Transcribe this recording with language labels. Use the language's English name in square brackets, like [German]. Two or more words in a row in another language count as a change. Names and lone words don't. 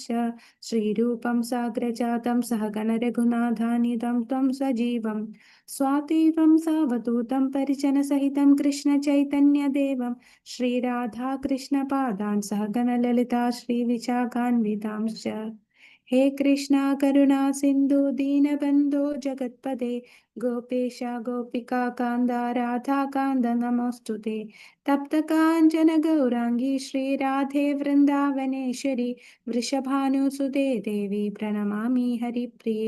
[Sanskrit] ശ്രീരൂപം സാഗ്രജാതം സഹഗണ രഘുനാഥാനിധം ത്വം സജീവം സ്വാതീവം സാവധൂതം പരിജനസഹിതം കൃഷ്ണചൈതന്യദേവം ശ്രീരാധാകൃഷ്ണപാദാൻ സഹഗണ ലളിതാ ശ്രീവിശാഖാന്വിതാംശ്ച. हे कृष्णा करुणा सिंधु दीनबंधो जगत्पते गोपेश गोपिका कांदा राधा कांद नमोस्तुते. तप्त कांचन गौरांगी श्री राधे वृंदावनेश्वरी वृषभानुसुते देवी प्रणमामि हरिप्रिये.